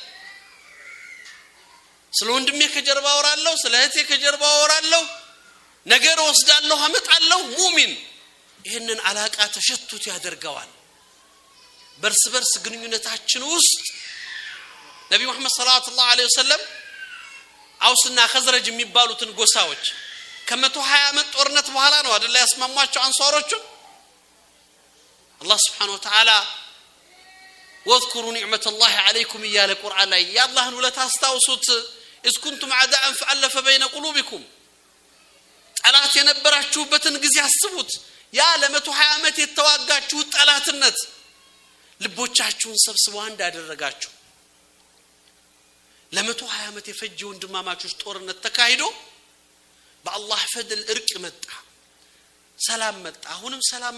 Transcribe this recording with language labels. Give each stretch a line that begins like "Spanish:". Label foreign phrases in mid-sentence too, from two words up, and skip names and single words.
Amharic: ስለ ወንድሜ ከጀርባ ወራለሁ ስለ እህቴ ከጀርባ ወራለሁ ነገር ወስዳለሁ አመጣለሁ ሙእሚን ይሄንን አላቃ ተሸቱት ያደርጋዋል በርስ ግንኙነታችን ውስጥ ነብዩ መሐመድ
Arabic: صلى الله عليه وسلم
Amharic: አውስና ኸዝረጅ የሚባሉትን ጎሳዎች ከ120 ዓመት ጦርነት በኋላ ነው አይደል ያስማሟቸው አንሷሮቹ አላህ
Arabic: سبحانه وتعالى واذكروا نعمة الله عليكم يا القرآن
Amharic: ላይ ያላህን ውለታ አስታውሱት
Arabic: إذ كنتم أعداء فألف بين قلوبكم
Amharic: ጠላት የነበራችሁበትን ጊዜ አስቡት ያ ለ120 ዓመት የተዋጋችሁ ጠላትነት ልቦቻችሁን ሰብስበው አንድ አደረጋችሁ ለ120 ዓመት የፈጀው ወንድማማቾች ጦርነት ተካሂዶ በአላህ ፈድል እርቅ መጣ ሰላም መጣ አሁንም ሰላም